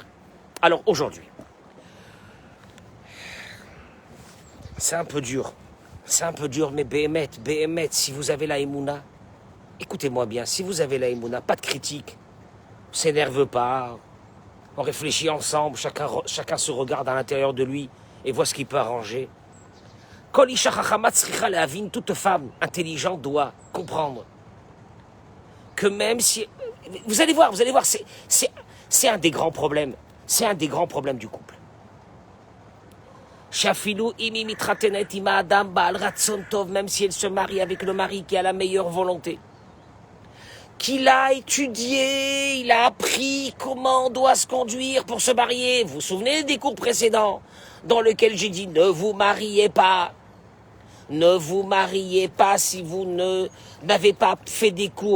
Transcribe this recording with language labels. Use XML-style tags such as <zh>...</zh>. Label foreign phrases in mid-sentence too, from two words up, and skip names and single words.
<fr>Alors aujourd'hui, c'est un peu dur. C'est un peu dur, mais Béhémet, si vous avez la Emouna, écoutez-moi bien, si vous avez la Emouna, pas de critique. On s'énerve pas. On réfléchit ensemble, chacun se regarde à l'intérieur de lui et voit ce qu'il peut arranger.</fr> <he>כל אשה חכמה צריכה להבין,</he> <fr>toute femme intelligente doit comprendre que même si... Vous allez voir, C'est un des grands problèmes. C'est un des grands problèmes du couple.</fr> <he>שאפילו אם מתחתנת עם אדם בעל רצון טוב,</he> <fr>même si elle se marie avec le mari qui a la meilleure volonté. Qu'il a étudié, il a appris comment on doit se conduire pour se marier. Vous vous souvenez des cours précédents dans lesquels j'ai dit ne vous mariez pas. Ne vous mariez pas si vous n'avez pas fait des cours.</fr>